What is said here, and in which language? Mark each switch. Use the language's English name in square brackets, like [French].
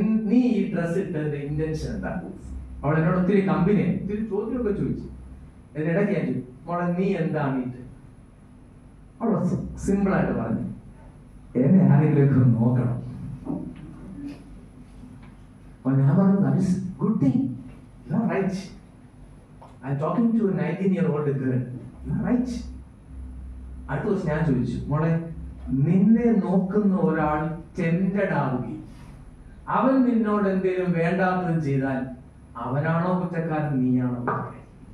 [Malayalam] നീ ഈ dress ഇട്ടതിന്റെ intention എന്താ? അവൾ എന്നോട് ഒത്തിരി ഒത്തിരി ചോദ്യമൊക്കെ ചോദിച്ചു. ഇതിനിടയ്ക്ക് ഞാൻ ചോദിച്ചു, മോളെ നീ എന്താണ് ഇത്? അവൾ സിമ്പിൾ ആയിട്ട് പറഞ്ഞു, എന്നെ ആരെങ്കിലും നോക്കണം. അപ്പൊ ഞാൻ പറഞ്ഞു, [English] that is good thing. You are right. I'm talking to a 19-year-old girl. You are right. [Malayalam] അടുത്ത ദിവസം ഞാൻ ചോദിച്ചു, മോളെ, നിന്നെ നോക്കുന്ന ഒരാൾ ടെൻഡഡ് ആവുകയും അവൻ നിന്നോട് എന്തെങ്കിലും വേണ്ടാത്തത് ചെയ്താൽ അവനാണോ കുറ്റക്കാരൻ, നീയാണോ കുറ്റക്കാരൻ?